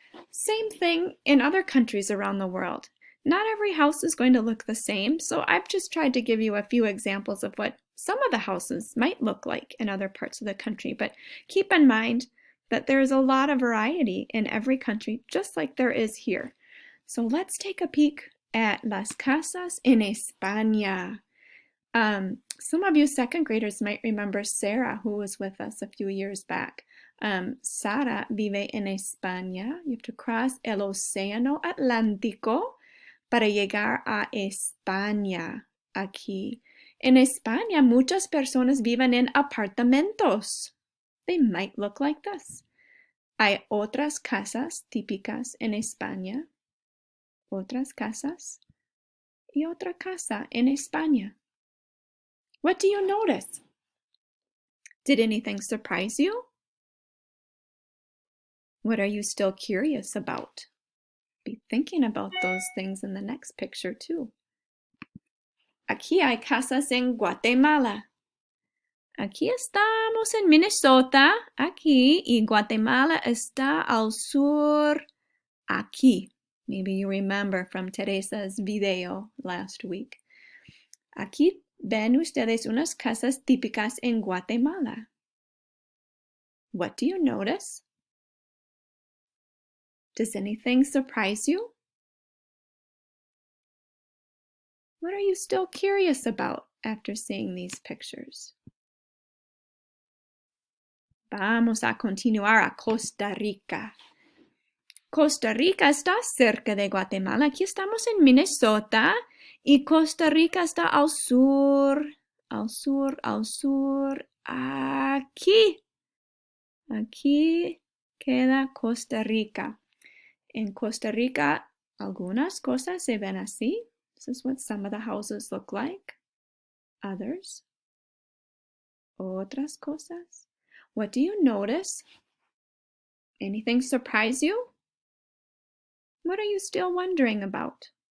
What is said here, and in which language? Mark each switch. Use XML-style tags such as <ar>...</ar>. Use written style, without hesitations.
<en>Same thing in other countries around the world. Not every house is going to look the same, so I've just tried to give you a few examples of what some of the houses might look like in other parts of the country, but keep in mind that there's a lot of variety in every country, just like there is here. So let's take a peek at</en> <es>las casas en España.</es> <en>Some of you second graders might remember Sarah, who was with us a few years back.</en> <es>Sara vive en España.</es> <en>You have to cross</en> <es>el Océano Atlántico para llegar a España, aquí. En España, muchas personas viven en apartamentos.</es> <en>They might look like this.</en> <es>Hay otras casas típicas en España. Otras casas. Y otra casa en España.</es> <en>What do you notice? Did anything surprise you? What are you still curious about? Be thinking about those things in the next picture too.</en> <es>Aquí hay casas en Guatemala. Aquí estamos en Minnesota, aquí, y Guatemala está al sur, aquí.</es> <en>Maybe you remember from Teresa's video last week.</en> <es>Aquí ven ustedes unas casas típicas en Guatemala.</es> <en>What do you notice? Does anything surprise you? What are you still curious about after seeing these pictures?</en> <es>Vamos a continuar a Costa Rica. Costa Rica está cerca de Guatemala. Aquí estamos en Minnesota y Costa Rica está al sur, al sur, al sur. Aquí. Aquí queda Costa Rica. En Costa Rica, algunas cosas se ven así.</es> <en>This is what some of the houses look like. Others.</en> <es>Otras cosas.</es> <en>What do you notice? Anything surprise you? What are you still wondering about?</en>